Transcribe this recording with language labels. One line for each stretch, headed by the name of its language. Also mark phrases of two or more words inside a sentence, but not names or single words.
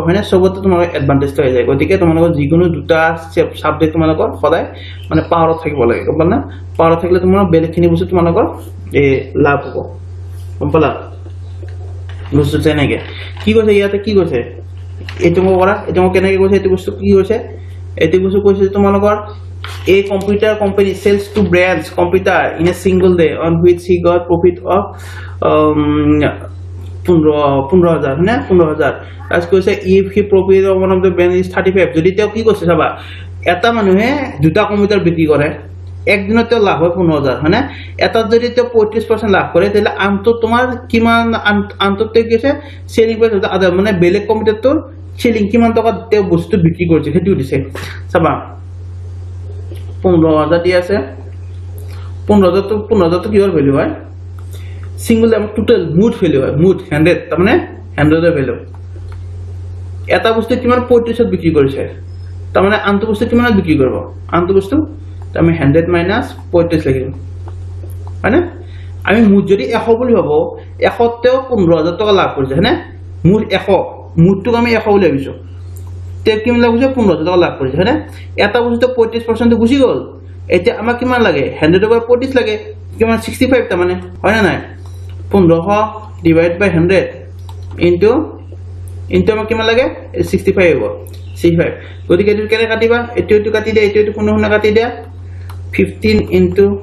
Assamese: হয় না সবতে তোমাৰ এডভান্টেজ হৈ যায় গতিকে তোমালোকৰ যিকোনো দুটা সাবজেক্ট তোমালোকৰ সদায় মানে পাৱাৰত থাকিব লাগে গম পালা পাৱাৰত থাকিলে তোমাৰ বেলেগখিনি বস্তু তোমালোকৰ এই লাভ হ'ব গম পালা বুঝছো তেনেকে কি কৈছে ইয়াতে কি কৈছে এটো মই কৰা এটো মই কেনেকে কৈছে এটো বস্তু কি কৈছে এটো বস্তু কৈছে তোমালোকৰ
English: a computer company sells to brands computer in a single day on which he got profit of
Assamese: 15000 না 15000 as কৈছে
English: if he profit of one of the brand is 35
Assamese: যদি তেও কি কৈছে চাবা এটা মানুহে দুটা কম্পিউটাৰ বিক্ৰী কৰে একদিনতে লাভ হয় 15000 হয় না এটা যদি তেও 35% লাভ কৰে তাহলে আনটো তোমাৰ কিমান আনটোতে কি আছে
English: selling price other
Assamese: মানে বেলেগ কম্পিউটারটোৰ সেলিং কিমান টকা তেও বস্তু বিক্ৰী কৰিছে হেতু দিছে চাবা 15000 দি আছে 15000 তো কিহৰ ভ্যালু হয়
English: single total
Assamese: মুড ভ্যালু হয় মুড 100 তাৰ মানে 100 এর ভ্যালু এটা বস্তু কিমান 35 বিক্ৰী কৰিছে তাৰ মানে আনটো বস্তু কিমানত বিক্ৰী কৰিব আনটো বস্তু আমি 100 মাইনাস 35 লাগিল হয় না আমি মুড যদি 100 বুলি ভাবো 100 তেও 15000 টাকা লাভ কৰিছে হয়নে মুড 100 মুডটো আমি 100 বুলি ভাবিছো তে কিমান লাগছে 15000 টাকা লাভ কৰিছে হয়নে এটা বস্তু 35% গুছি গল এতিয়া আমাক কিমান লাগে
English: 100 over 35
Assamese: লাগে কিমান 65 তা মানে হয় না নাই 1500
English: divide by 100 into
Assamese: আমাক কিমান লাগে 65 হ'ব 65 গতিকে এটো কেনে কাটিবা এটো কাটি দিয়া এটো কোনো না কাটি দিয়া 15 into